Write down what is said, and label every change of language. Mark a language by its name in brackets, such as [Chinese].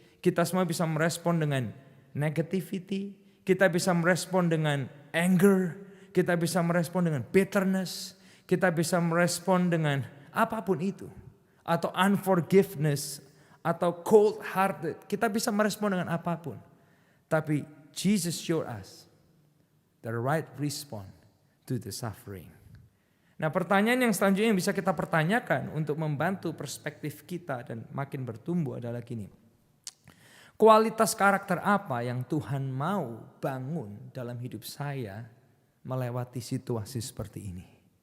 [Indonesian] Kita semua bisa merespon dengan negativity. Kita bisa merespon dengan anger. Kita bisa merespon dengan bitterness. Kita bisa merespon dengan apapun itu. Atau unforgiveness. Atau cold hearted. Kita bisa merespon dengan apapun. [English] Tapi Jesus showed us the right response to the suffering. [Indonesian] Nah, pertanyaan yang selanjutnya yang bisa kita pertanyakan untuk membantu perspektif kita dan makin bertumbuh adalah gini. Kualitas karakter apa yang Tuhan mau bangun dalam hidup saya melewati situasi seperti ini?